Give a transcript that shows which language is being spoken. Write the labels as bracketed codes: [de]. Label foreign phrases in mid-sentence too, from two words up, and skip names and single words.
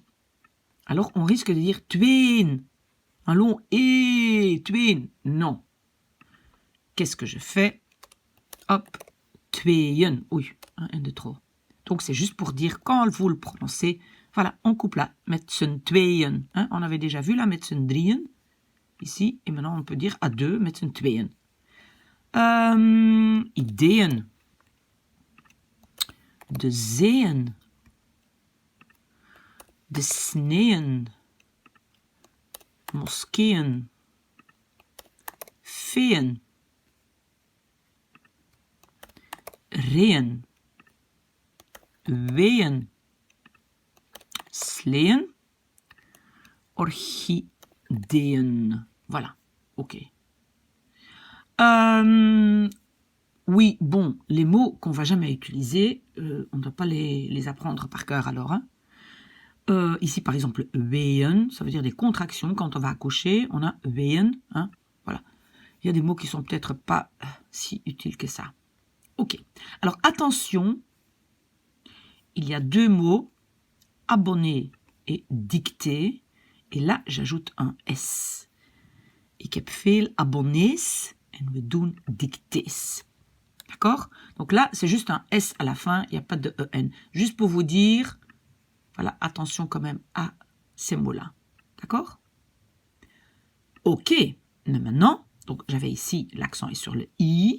[fr] Alors, on risque de dire tweeën. Un long et tweeën. Non. Qu'est-ce que je fais? Hop, tweeën. Oui, un de trop. Donc, c'est juste pour dire, quand vous le prononcez, voilà, on coupe là, [nl] met z'n tweeën. [fr] Hein, on avait déjà vu là, [nl] met z'n drieën, [fr] ici. Et maintenant, on peut dire à deux, [nl] met z'n tweeën. Ideeën. De zeeën. De sneeën. Moskeeën. Feeën. Reeën. Weeën. Sleeën. Orchideeën. [fr] Voilà, ok. Oui, bon, les mots qu'on va jamais utiliser, on ne doit pas les apprendre par cœur alors. Hein. Ici, par exemple, weeën, ça veut dire des contractions. Quand on va accoucher, on a weeën. Hein, voilà. Il y a des mots qui sont peut-être pas si utiles que ça. Ok. Alors, attention, il y a deux mots, abonner et dicter. Et là, j'ajoute un S. [nl] Ik heb veel abonnees en we doen dictées. [fr] D'accord? Donc là, c'est juste un S à la fin, il n'y a pas de EN. Juste pour vous dire, voilà, attention quand même à ces mots-là. D'accord? Ok. Mais maintenant, donc j'avais ici, l'accent est sur le I.